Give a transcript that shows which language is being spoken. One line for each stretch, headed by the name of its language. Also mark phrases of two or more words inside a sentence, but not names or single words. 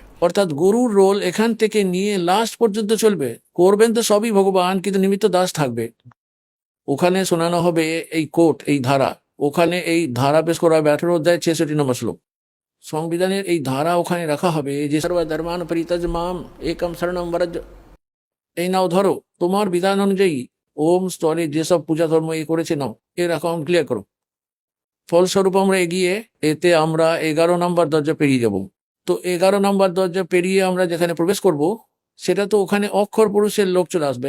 Bangla: অর্থাৎ গুরুর রোল এখান থেকে নিয়ে লাস্ট পর্যন্ত চলবে। করবেন তো সবই ভগবান, কিন্তু নিমিত্ত দাস থাকবে। ওখানে শোনানো হবে এই কোর্ট, এই ধারা। ওখানে এই ধারা পেশ করা হবে 18 অধ্যায় 66 নম্বর শ্লোক। সংবিধানের এই ধারা ওখানে রাখা হবে যে
Sanskrit: सर्वधर्मान परित्याज्य माम एकम शरणम ब्रज।
Bangla: এই নাও ধরো, তোমার বিধান অনুযায়ী ওম স্তরে যেসব পূজা ধর্ম করেছে নাও, এর
English: account clear
Bangla: করো। ফলস্বরূপ আমরা এগিয়ে এতে আমরা 11 নম্বর দরজা পেরিয়ে যাব। তো 11 নম্বর দরজা পেরিয়ে আমরা যেখানে প্রবেশ করব, সেটা তো ওখানে অক্ষর পুরুষের লোক চলে আসবে।